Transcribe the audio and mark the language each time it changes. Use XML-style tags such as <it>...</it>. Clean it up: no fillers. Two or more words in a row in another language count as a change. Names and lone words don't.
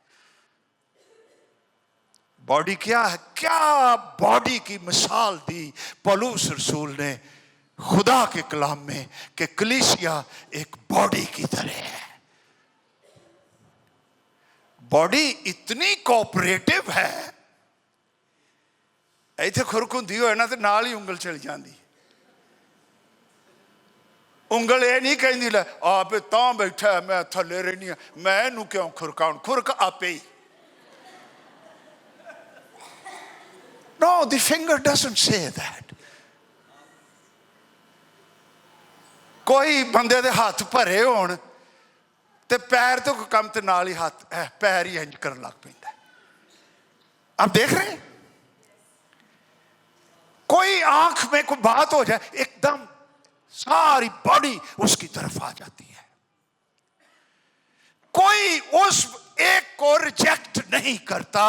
<hi>बॉडी क्या है? क्या बॉडी की मिसाल दी पौलुस रसूल ने खुदा के कलाम में कि कलीसिया एक बॉडी की तरह है। बॉडी इतनी कोऑपरेटिव है,</hi> <pa>ਇੱਥੇ ਖੁਰਕ ਹੁੰਦੀ ਹੋਏ ਨਾ ਤੇ ਨਾਲ ਹੀ ਉਂਗਲ ਚਲ ਜਾਂਦੀ। ਉਂਗਲ ਇਹ ਨਹੀਂ ਕਹਿੰਦੀ ਲੈ ਆਪੇ ਤਾਂ ਬੈਠਾ ਮੈਂ ਥੱਲੇ ਰਹਿਣੀ ਆ, ਮੈਂ ਇਹਨੂੰ ਕਿਉਂ ਖੁਰਕਾਉਂ, ਖੁਰਕ ਆਪੇ ਹੀ।</pa> <en>No, the finger doesn't say that.</en> <pa>ਕੋਈ ਬੰਦੇ ਦੇ ਹੱਥ ਭਰੇ ਹੋਣ ਤੇ ਪੈਰ ਤੋਂ ਕੰਮ ਤੇ ਨਾਲ ਹੀ ਹੱਥ ਪੈਰ ਹੀ ਇੰਜ ਕਰਨ ਲੱਗ ਪੈਂਦਾ।</pa> <hi>आप देख रहे हैं, कोई आंख में कोई बात हो जाए एकदम सारी बॉडी उसकी तरफ आ जाती है। कोई उस एक को रिजेक्ट नहीं करता।</hi>